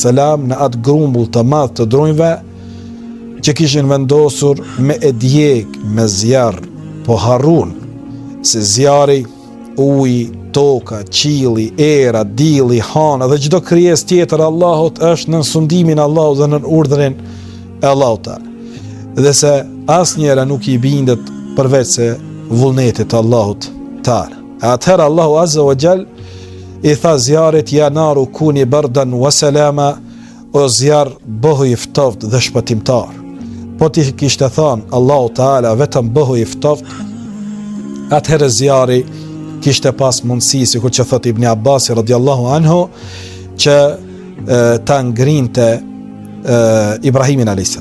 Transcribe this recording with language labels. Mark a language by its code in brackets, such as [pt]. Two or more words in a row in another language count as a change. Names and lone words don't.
[sq] në atë grumbull të madh të drujve që kishin vendosur me e djeg, me zjarr, po harrun se zjarri, uji, toka, qielli, era, dielli, hana dhe çdo krijesë tjetër Allahut është në sundimin Allahut dhe në urdhrin e Allahut. Dhe se asnjëra nuk i bindet përveç se vullnetit Allahut Ta'ala. Atëherë Allahu [ar] عز وجل [sq] i tha zjarit, [ar] يا نار كوني بردا وسلاما, [sq] o zjarr bëhu i ftoftë dhe shpëtimtar. Po ti kishte thënë Allahu Ta'ala vetëm bëhu i ftoftë, atëherë zjarri kishte pas mundësi, sikur që thot Ibn Abbas [ar] رضي الله عنه, [sq] që ta ngrinte Ibrahimin a.s.